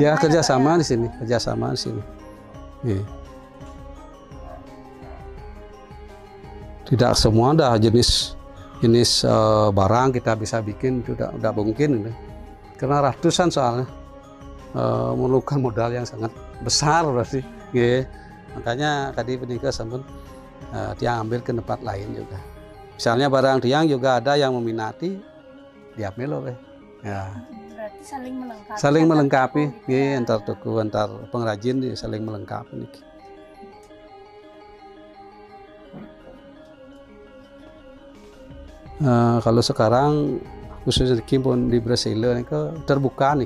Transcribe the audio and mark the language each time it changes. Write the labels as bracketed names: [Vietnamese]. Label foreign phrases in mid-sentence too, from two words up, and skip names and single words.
[Indonesian] Ya kerjasama di sini, kerjasama di sini. Tidak semua dah jenis barang kita bisa bikin, itu udah mungkin, karena ratusan soalnya. Memerlukan modal yang sangat besar berarti. Makanya tadi penikah [Balinese] sampun tiang [Indonesian] ambil ke tempat lain juga. Misalnya barang tiang juga ada yang meminati, diambil oleh. Ya. Berarti saling melengkapi. Saling melengkapi, antar toko, antar pengrajin saling melengkapi. Kalau sekarang khususnya di Brasil ini terbuka nih.